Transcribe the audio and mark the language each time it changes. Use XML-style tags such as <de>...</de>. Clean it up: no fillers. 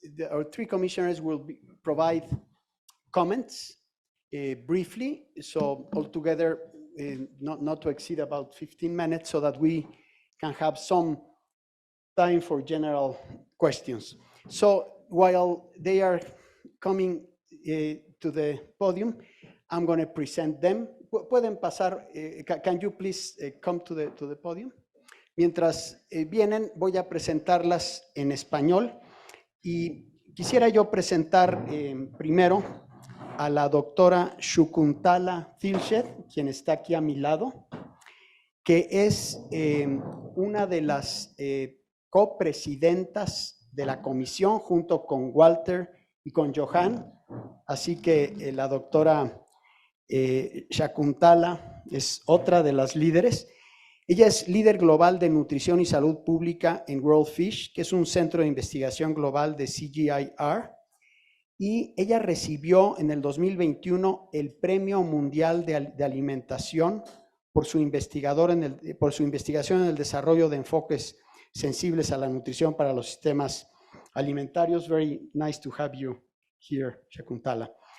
<en>our three commissioners will provide comments briefly, so altogether not to exceed about 15 minutes so that we can have some time for general questions. So while they are coming to the podium, I'm going to present them.</en> <es>Pueden pasar,</es> <en>can you please come to the podium?</en> <es>Mientras vienen, voy a presentarlas en español y quisiera yo presentar primero a la doctora Shakuntala Tilshed, quien está aquí a mi lado, que es una de las copresidentas de la comisión junto con Walter y con Johan. Así que la doctora Shakuntala es otra de las líderes. Ella es líder global de nutrición y salud pública en World Fish, que es un centro de investigación global de CGIAR. Y ella recibió en el 2021 el Premio Mundial de Alimentación por su investigación en el desarrollo de enfoques sensibles a la nutrición para los sistemas alimentarios.</es> <en>Very nice to have you here, Shakuntala.</en>